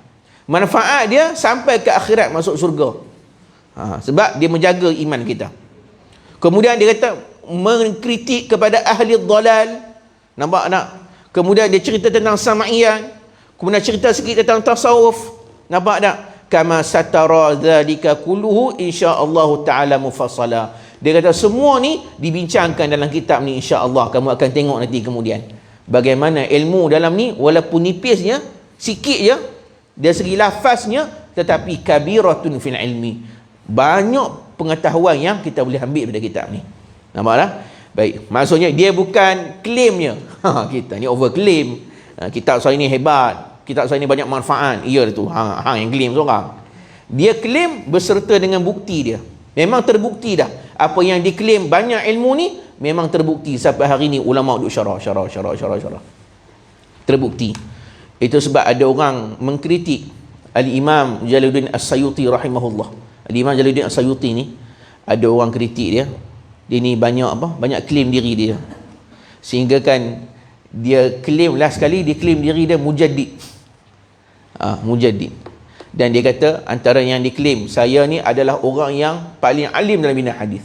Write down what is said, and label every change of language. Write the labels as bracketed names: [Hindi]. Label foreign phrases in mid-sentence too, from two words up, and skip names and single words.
[Malay] Manfaat dia sampai ke akhirat, masuk surga. Sebab dia menjaga iman kita. Kemudian dia kata mengkritik kepada ahli dhalal. Nampak tak? Kemudian dia cerita tentang sama'iyah. Kemudian cerita sikit tentang tasawuf. Nampak tak? [Arabic] كما سترى ذلك كله إن شاء الله تعالى مفصلا. [Malay] Dia kata semua ni dibincangkan dalam kitab ni, [Arabic] إن شاء الله [Malay] kamu akan tengok nanti kemudian bagaimana ilmu dalam ni walaupun nipisnya, sikit je dari segi lafaznya, tetapi [Arabic] كبيرة في العلم. [Malay] Banyak pengetahuan yang kita boleh ambil daripada kitab ni. Nampak tak? Baik, maksudnya dia bukan klaimnya. Kita ni overclaim. Kitab saya ni hebat, kitab saya ni banyak manfaat. Ya tu, yang claim seorang. Dia claim beserta dengan bukti dia. Memang terbukti dah. Apa yang diklaim banyak ilmu ni memang terbukti sampai hari ni ulama duk syarah. Terbukti. Itu sebab ada orang mengkritik Al-Imam Jalaluddin As-Sayuti rahimahullah. Al-Imam Jalaluddin As-Sayuti ni ada orang kritik dia. Dia ni banyak claim diri dia. Sehingga kan dia claim last sekali dia claim diri dia mujaddid. Mujaddid. Dan dia kata antara yang diklaim, saya ni adalah orang yang paling alim dalam bidang hadis.